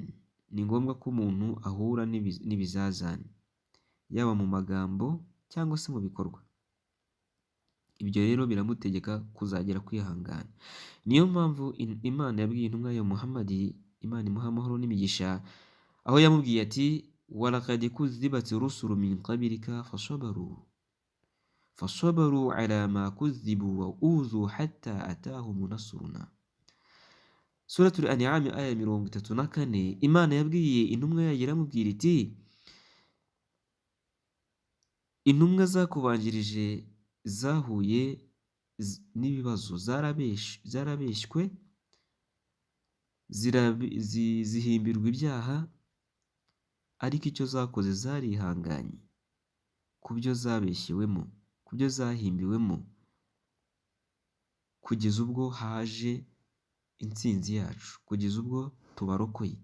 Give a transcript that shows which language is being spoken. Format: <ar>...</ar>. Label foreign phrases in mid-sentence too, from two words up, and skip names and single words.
<rw>Ni ngombwa ko umuntu ahura n'ibizazane, yaba mu magambo cyangwa se mu bikorwa. Ibyo rero biramutegeka kuzagera kwihangana. Niyo mpamvu Imana yabwiye intumwa ya Muhammad, Imana imuha amahoro n'imigisha, aho yamubwiye ati</rw> <ar>ولقد كذبت رسل من قبلك فصبروا على ما كذبوا وأوذوا حتى أتاهم نصرنا.</ar> <rw>Suratul An'am aya 34. Imana yabwiye intumwa yayo iramubwira iti intumwa zakubanjirije zahuye n'ibibazo, zarabeshywe, zihimbirwa ibyaha, ariko icyo zakoze zarihanganye ku byo zabeshyewemo, ku byo zahimbiwemo, kugeza ubwo haje intsinzi yacu, kugeza ubwo tubarokoye.</rw>